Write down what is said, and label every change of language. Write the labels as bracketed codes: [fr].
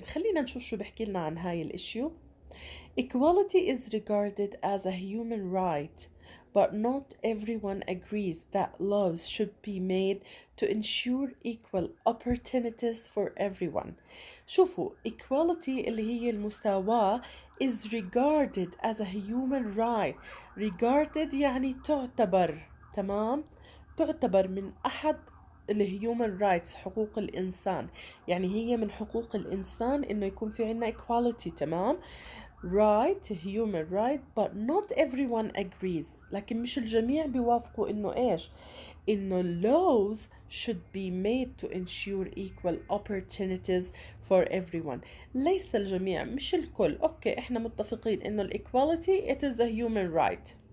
[ar] خلينا نشوف شو بحكي لنا عن هاي الاشيو. [en] Equality is regarded as a human right, but not everyone agrees that laws should be made to ensure equal opportunities for everyone. شوفوا equality [ar] اللي هي المساواة [en] is regarded as a human right. [ar] regarded يعني تعتبر، تمام، تعتبر من أحد الهيومن رايتس، حقوق الإنسان. يعني هي من حقوق الإنسان إنه يكون في عنا equality. تمام. [en] right human right but not everyone agrees. [ar] لكن مش الجميع بيوافقوا إنه إيش، إنه [en] laws should be made to ensure equal opportunities for everyone. [ar] ليس الجميع، مش الكل. أوكي إحنا متفقين إنه [en] equality it is a human right.